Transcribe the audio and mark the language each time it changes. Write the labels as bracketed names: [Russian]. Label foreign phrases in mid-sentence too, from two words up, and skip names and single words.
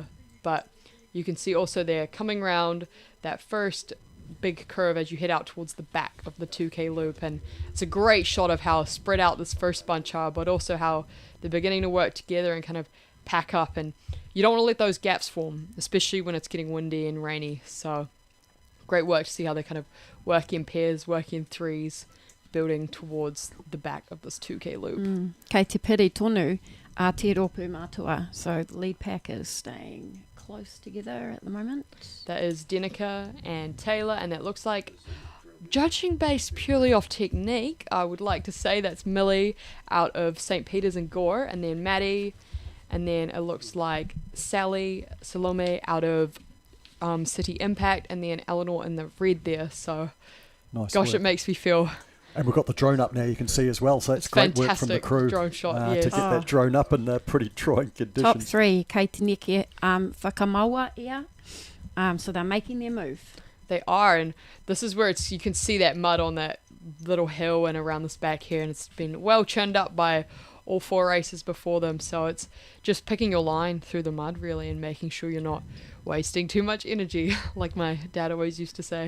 [English] But you can see also they're coming round that first big curve as you head out towards the back of the 2K loop, and it's a great shot of how spread out this first bunch are, but also how they're beginning to work together and kind of pack up, and you don't want to let those gaps form, especially when it's getting windy and rainy. So great work to see how they kind of work in pairs, work in threes, building towards the back of this 2K loop. [Māori] Kei te piri tonu a te ropu mātua. [English] So the lead pack is staying close together at the moment. That is Denica and Taylor, and that looks like, judging based purely off technique, I would like to say that's Millie out of St. Peter's and Gore, and then Maddie, and then it looks like Salome out of City Impact, and then Eleanor in the red there. So Nice gosh, work. it makes me feel... And we've got the drone up now, you can see as well, so it's great work from the fantastic crew drone shot, to yes. get that drone up in pretty trying conditions. Top three, [Māori] kei te neke whakamaua ia. [English] So they're making their move. They are, and this is where you can see that mud on that little hill and around this back here, and it's been well churned up by all 4 races before them. So it's just picking your line through the mud really, and making sure you're not wasting too much energy, like my dad always used to say.